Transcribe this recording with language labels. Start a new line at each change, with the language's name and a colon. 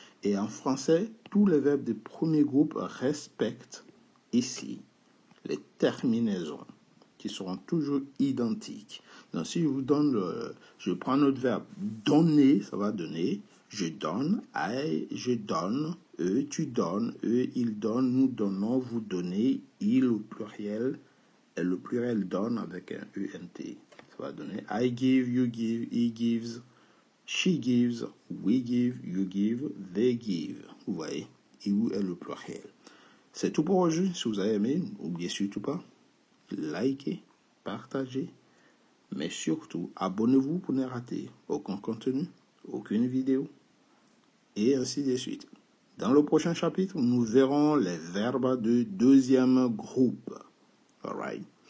French: Et en français, tous les verbes de premier groupe respectent ici les terminaisons qui seront toujours identiques. Donc, si je vous donne, je prends notre verbe donner, ça va donner je donne, je donne, eux, tu donnes, eux, ils donnent, nous donnons, vous donnez, il au pluriel. Et le pluriel donne avec un ENT. Ça va donner
English: I give, you give, he gives, she gives, we give, you give, they give.
French: Vous voyez, you est le pluriel. C'est tout pour aujourd'hui. Si vous avez aimé, n'oubliez surtout pas, likez, partagez, mais surtout, abonnez-vous pour ne rater aucun contenu, aucune vidéo, et ainsi de suite. Dans le prochain chapitre, nous verrons les verbes de deuxième groupe. Alright.